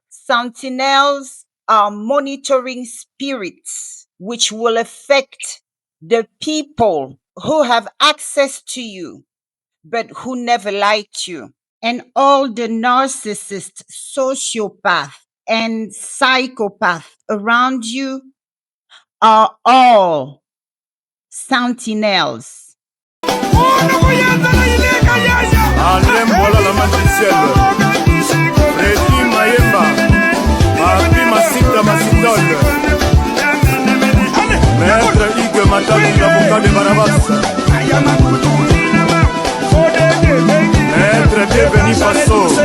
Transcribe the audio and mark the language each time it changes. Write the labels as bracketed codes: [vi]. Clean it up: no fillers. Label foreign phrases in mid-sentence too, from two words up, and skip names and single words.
[en] Sentinels are monitoring spirits which will affect the people who have access to you but who never liked you. And all the narcissists, sociopath, and psychopath around you are all sentinels. [fr] Alem voilà la matricielle. Redi Mayemba. Papi Masita Masitol. Maître Hugues Matali, l'avocat de Barabas. Maître Deveni Faso.